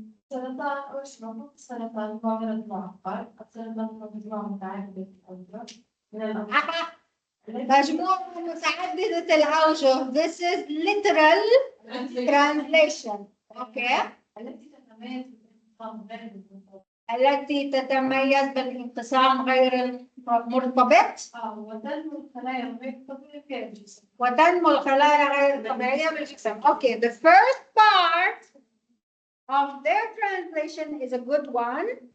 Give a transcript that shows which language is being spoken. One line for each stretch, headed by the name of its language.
Arabic: سرطان وشنو السرطان هو مرض معقد. السرطان هو مجموعة متعددة من الأمراض. مجموعة متعددة الأوجه.
English: This is literal translation.
Arabic: اوكي. التي تتميز بالانقسام غير التي تتميز بالانقسام غير المرتبط. وتنمو الخلايا غير طبيعية في الجسم. وتنمو الخلايا غير الطبيعية بالجسم.
English: Okay, the first part of their translation is a good one.